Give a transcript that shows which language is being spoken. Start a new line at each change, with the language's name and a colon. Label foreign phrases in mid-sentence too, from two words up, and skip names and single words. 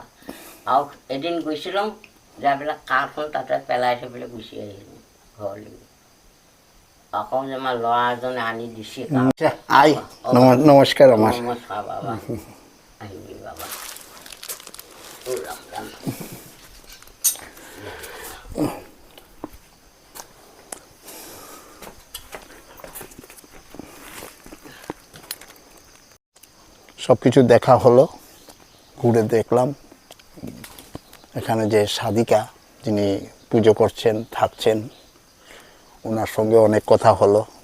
Assamese: আৰু এদিন গৈছিলোঁ, যাই পেলাই কাৰখন তাতে পেলাই থৈ পেলাই গুচি আহিলোঁ ঘৰলৈ। আকৌ যে আমাৰ ল'ৰা এজনে আনি দিছে। আই নমস্কাৰ। আমার নমস্কাৰ বাবা, আহিবি বাবা। ৰাম ৰাম।
Bangla: সব কিছু দেখা হলো, ঘুরে দেখলাম। এখানে যে সাধিকা যিনি পুজো করছেন থাকছেন, ওনার সঙ্গে অনেক কথা হলো।